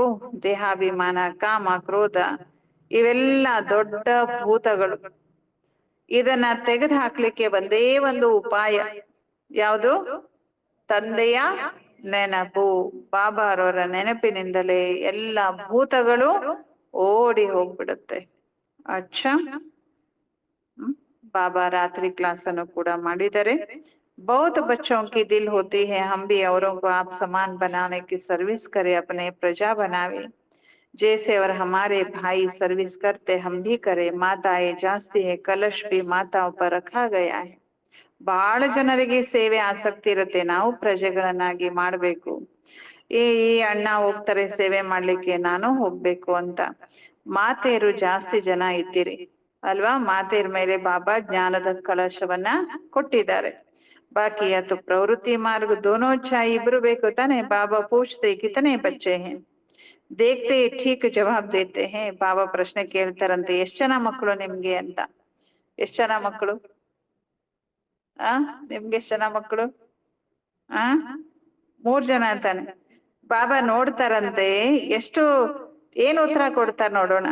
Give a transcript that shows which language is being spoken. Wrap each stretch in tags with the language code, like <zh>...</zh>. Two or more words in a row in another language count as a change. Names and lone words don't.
<kn>ದೇಹಾಭಿಮಾನ, ಕಾಮ, ಕ್ರೋಧ ಇವೆಲ್ಲ ದೊಡ್ಡ ಭೂತಗಳು. ಇದನ್ನ ತೆಗೆದು ಹಾಕ್ಲಿಕ್ಕೆ ಒಂದೇ ಒಂದು ಉಪಾಯ, ಯಾವುದು? ತಂದೆಯ ನೆನಪು. ಬಾಬಾರವರ ನೆನಪಿನಿಂದಲೇ ಎಲ್ಲ ಭೂತಗಳು ಓಡಿ ಹೋಗ್ಬಿಡುತ್ತೆ. ಅಚ್ಚ. ಬಾಬಾ ರಾತ್ರಿ ಕ್ಲಾಸ್ अನ್ನು ಕೂಡ ಮಾಡಿದರೆ.</kn> <hi>बहुत बच्चों की दिल होती है हम भी औरों को आप समान बनाने की सर्विस करें, अपने प्रजा बनावे जैसे और हमारे भाई सर्विस करते हम भी करें. माताएं ಜಾಸ್ತಿ है, कलश भी माताओं पर रखा गया है.</hi> <kn>ಬಹಳ ಜನರಿಗೆ ಸೇವೆ ಆಸಕ್ತಿ ಇರುತ್ತೆ, ನಾವು ಪ್ರಜೆಗಳನ್ನಾಗಿ ಮಾಡ್ಬೇಕು. ಈ ಅಣ್ಣ ಹೋಗ್ತಾರೆ ಸೇವೆ ಮಾಡ್ಲಿಕ್ಕೆ, ನಾನು ಹೋಗ್ಬೇಕು ಅಂತ. ಮಾತೆಯರು ಜಾಸ್ತಿ ಜನ ಇದ್ದೀರಿ ಅಲ್ವಾ? ಮಾತೆಯರ ಮೇಲೆ ಬಾಬಾ ಜ್ಞಾನದ ಕಳಶವನ್ನ ಕೊಟ್ಟಿದ್ದಾರೆ. ಬಾಕಿ ಅದು ಪ್ರವೃತ್ತಿ ಮಾರ್ಗ</kn> <hi>दोनों चाहिए,</hi> <kn>ಇಬ್ರು ಬೇಕು ತಾನೆ.</kn> <hi>ಬಾಬಾ ಪೂछते कितने बच्चे हैं, देखते ही ठीक जवाब देते हैं.</hi> <kn>ಬಾಬಾ ಪ್ರಶ್ನೆ ಕೇಳ್ತಾರಂತೆ, ಎಷ್ಟ್ ಜನ ಮಕ್ಕಳು ನಿಮ್ಗೆ ಅಂತ. ಎಷ್ಟ್ ಜನ ಮಕ್ಕಳು? ಆ ನಿಮ್ಗೆ ಎಷ್ಟ್ ಜನ ಮಕ್ಕಳು? ಆ 3 ಜನ ಅಂತಾನೆ. ಬಾಬಾ ನೋಡ್ತಾರಂತೆ, ಎಷ್ಟು ಏನ್ ಉತ್ತರ ಕೊಡ್ತಾರ ನೋಡೋಣ.</kn>